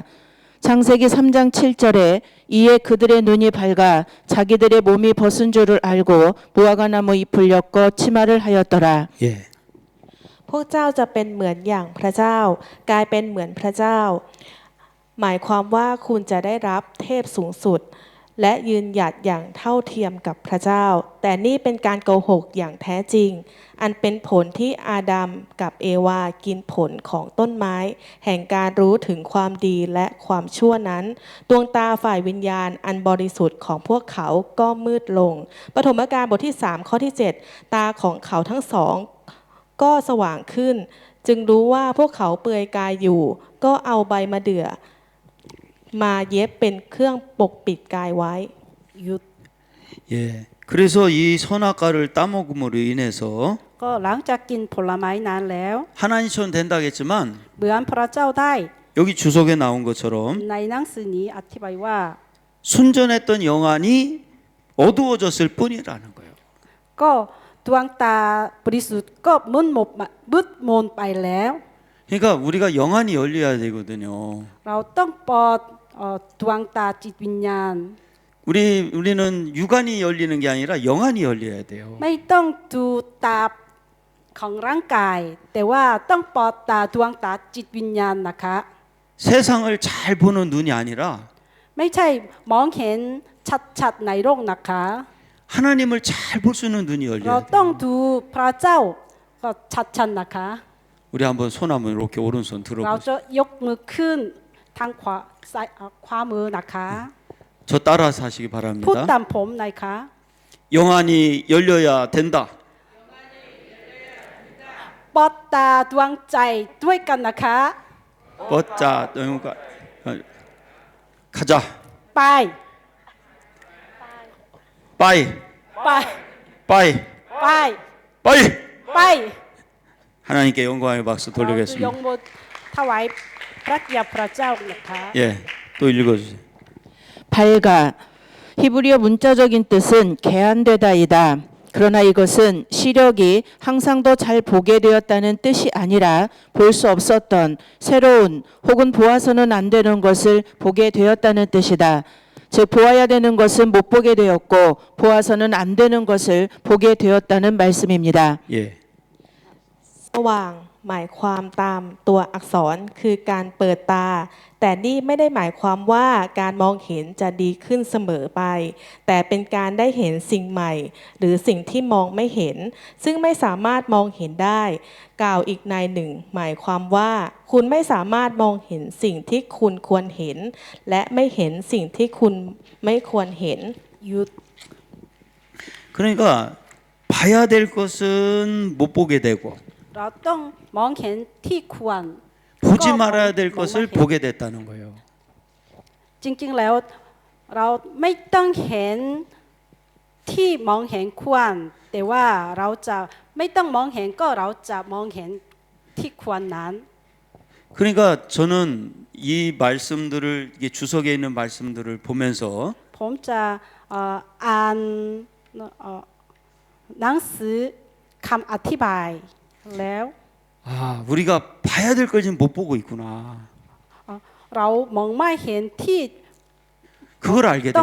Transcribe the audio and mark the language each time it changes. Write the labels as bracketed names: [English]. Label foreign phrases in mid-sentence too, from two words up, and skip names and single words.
[Korean] 창세기 3장 7절에 이에 그들의 눈이 밝아 자기들의 몸이 벗은 줄을 알고 무화과나무 잎을 엮어 치마를 하였더라. 예. [Thai] พวกเจ้าจะเป็นเหมือนอย่างพระเจ้ากลายเป็นเหมือนพระเจ้า หมายความว่าคุณจะได้รับเทพสูงสุด และยืนหยัดอย่างเท่าเทียมกับ พระเจ้า แต่นี่เป็นการโกหกอย่างแท้จริง อันเป็นผลที่อาดัมกับเอวากินผลของต้นไม้ แห่งการรู้ถึงความดีและความชั่วนั้น ดวงตาฝ่ายวิญญาณอันบริสุทธิ์ของพวกเขาก็มืดลงปฐมกาลบทที่3ข้อที่7ตาของเขาทั้งสองก็สว่างขึ้น จึงรู้ว่าพวกเขาเปลือยกายอยู่ ก็เอาใบมะเดื่อมาเย็บเป็นเครื่องปกปิดกายไว้ [Korean] 예. 그래서 이 선악과를 따먹음으로 인해서 [Thai] ก็หลังจากกินผลไม้นั้นแล้ว [Korean] 하나님처럼 된다겠지만 [Thai] เหมือนพระเจ้าได้ [Korean] 여기 주석에 나온 것처럼 [Thai] ในหนังสือนี้อธิบายว่า [Korean] 순전했던 영안이 어두워졌을 뿐이라는 거예요. [Thai] ก็ดวงตาบริสุทธิ์ก็มืดมนไปแล้ว [Korean] 그러니까 우리가 영안이 열려야 되거든요. [Thai] เราต้องเปิดดวงตาจิตวิญญาณ [Korean] 우리는 육안이 열리는 게 아니라 영안이 열려야 돼요. [Thai] ไม่ต้องดูตาของร่างกาย แต่ว่าต้องเปิดตาดวงตาจิตวิญญาณนะคะ [Korean] 세상을 잘 보는 눈이 아니라 [Thai] ไม่ใช่มองเห็นชัดๆในโลกนะคะ [Korean] 하나님을 잘 볼 수 있는 눈이 [Thai] เรา [Korean] 열려야 [Thai] ต้อง [Korean] 돼요. [Thai] ดูพระเจ้าก็ชัดๆนะคะ [Korean] 우리 한번 손 한번 이렇게 오른손 [Thai] เรา [Korean] 들어보세요. [Thai] จะยกมือขึ้นทางขวามือนะคะ [Korean] 저 따라서 하시기 [Thai] พูด [Korean] 바랍니다. [Thai] ตามผมหน่อยค่ะ [Korean] 영안이 열려야 된다. [Thai] เปิดตาดวงใจด้วยกันนะคะ [Korean] 뻗자 영가 가자. [Thai] ไป 빠이 ไป 빠이 ไป 빠이. ไป [Korean] 하나님께 영광의 박수 [Thai] เราจะย [Korean] 돌리겠습니다. [Thai] กมือถวายพระเกียรติพระเจ้านะคะ [Korean] 예, 또 읽어주세요. 밝아 히브리어 문자적인 뜻은 개안되다이다. 그러나 이것은 시력이 항상 더 잘 보게 되었다는 뜻이 아니라 볼 수 없었던 새로운 혹은 보아서는 안 되는 것을 보게 되었다는 뜻이다. 즉 보아야 되는 것은 못 보게 되었고 보아서는 안 되는 것을 보게 되었다는 말씀입니다. 예. [Thai] สว่างหมายความตามตัวอักษรคือการเปิดตา แต่นี่ไม่ได้หมายความว่าการมองเห็นจะดีขึ้นเสมอไป แต่เป็นการได้เห็นสิ่งใหม่ หรือสิ่งที่มองไม่เห็น ซึ่งไม่สามารถมองเห็นได้ กล่าวอีกในหนึ่ง หมายความว่าคุณไม่สามารถมองเห็นสิ่งที่คุณควรเห็น และไม่เห็นสิ่งที่คุณไม่ควรเห็น you [Korean] 그러니까 봐야 될 것은 못 보게 되고 [Thai] เราต้องมองเห็นที่ควร [Korean] 보지 그거 말아야 될 뭐 것을 뭐 보게 됐다는 거예요. [Thai] จริงๆแล้วเราไม่ต้องเห็นที่มองเห็นควรแต่ว่าเราจะไม่ต้องมองเห็นก็เราจะมองเห็นที่ควรนั้น [Korean] 그러니까 저는 이 말씀들을 이게 주석에 있는 말씀들을 보면서 [Thai] ผมจะอ่านหนังสือคำอธิบายแล้ว [Korean] 아, 우리가 봐야 될 걸 지금 못 보고 있구나. [Thai] เรามองไม่เห็นที่ [Korean] 그걸 알게 된